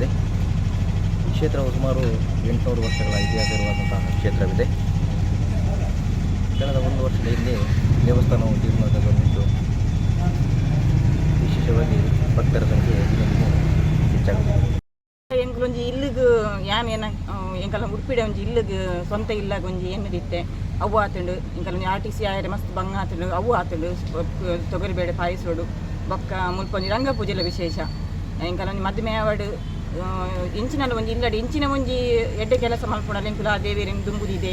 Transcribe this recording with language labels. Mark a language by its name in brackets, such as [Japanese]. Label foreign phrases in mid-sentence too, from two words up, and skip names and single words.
[Kannada] ಈ ಕ್ಷೇತ್ರವು ಸುಮಾರು 800 ವರ್ಷಗಳ ಇತಿಹಾಸ ಇರುವಂತಹ ಕ್ಷೇತ್ರವಿದೆ. ಕಳೆದ 1 ವರ್ಷದ ಹಿಂದೆ ದೇವಸ್ಥಾನವು ಜೀರ್ಣೋದ್ಧಾರಗೊಂಡಿದ್ದು ವಿಶೇಷವಾಗಿ ಭಕ್ತರ ಸಂಖ್ಯೆ ದಿನೇ ಹೆಚ್ಚಾಗುತ್ತದೆ. [Tulu] ಎಂಕಲೊಂಜಿ ಇಲ್ಲಿಗೆ ಯಾನ್ ಎಂಕಲ ಉಡುಪಿಡೆ ಒಂಜಿ ಇಲ್ಲಿಗೆ ಸ್ವಂತ ಇಲ್ಲಾಗ ಒಂಜಿ ಎನ್ನದಿತ್ತೆ ಅವು ಆತುಂಡು. ಎಂಕಲೊಂಜಿ RTC ಆಯರೆ ಮಸ್ತ್ ಬಂಗ ಆತುಂಡು ಅವು ಆತುಂಡು. ತೊಗರಿಬೇಳೆ ಪಾಯಸೋಡು ಬೊಕ್ಕ ಮುಲ್ಪ ಒಂಜಿ ರಂಗ ಪೂಜೆಲ ವಿಶೇಷ. ಎಂಕಲೊಂಜಿ ಮದ್ಮೆ ಆವಡು ಇಂಚಿನಲ್ಲಿ ಒಂಜಿ ಇಲ್ಲಡಿ ಇಂಚಿನ ಒಂಜಿ ಎಡ್ಡೆ ಕೆಲಸ ಮಲ್ಪೊಂಡಲ್ಲ ಎಂಕುಲ ಆ ದೇವಿಯರಿನ ದುಂಬುದಿದೆ.